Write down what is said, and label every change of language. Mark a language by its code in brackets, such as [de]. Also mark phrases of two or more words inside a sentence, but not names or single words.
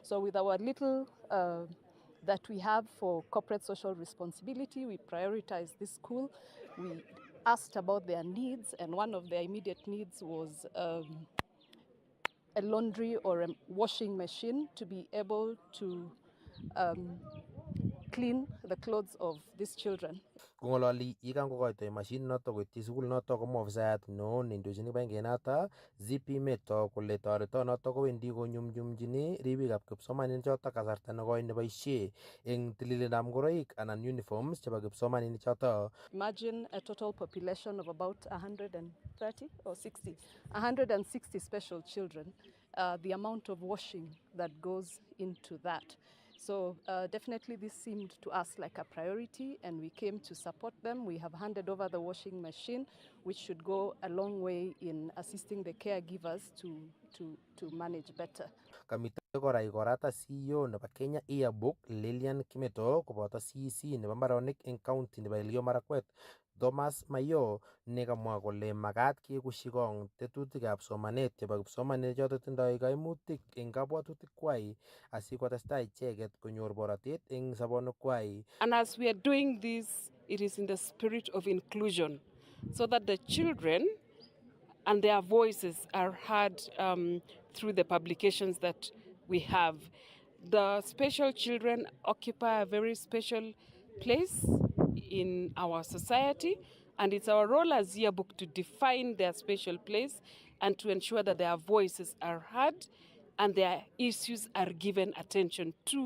[en] So with our little that we have for corporate social responsibility, we prioritize this school. We asked about their needs, and one of their immediate needs was a laundry or a washing machine to be able to clean the clothes of these children. [kln] Kongololi yekangokoitoi mashinit noto koityi sukul noto komo ofisayat neo neindochin kibagengeit noto ZP Meto kole toretonoto kowendi konyumnyumchini ribikab kipsomaninik choto kasarta nekoi neboisie eng tililindab ngoroik anan uniforms chebo kipsomaninik choto. [en] Imagine a total population of about 130 or 60, 160 special children, the amount of washing that goes into that. So definitely this seemed to us like a priority, and we came to support them. We have handed over the washing machine, which should go a long way in assisting the caregivers to manage better. [kln] Kamite kora ikorata CEO nebo Kenya Yearbook Lilian Kimeto koboto CEC nebo mbaronik eng county nebo Elgeyo Marakwet Thomas Mayo nekamwa kole makat kekushi kong tetutikab somanet chebo kipsomaninik choto tindoi kaimutik eng kabwatutik kwai asikotestai icheket konyor borotet eng sobonwek kwai. [en] And as we are doing this, it is in the spirit of inclusion, so that the children and their voices are heard through the publications that we have. The special children occupy a very special place in our society, and it's our role as Yearbook to define their special place and to ensure that their voices are heard and their issues are given attention to.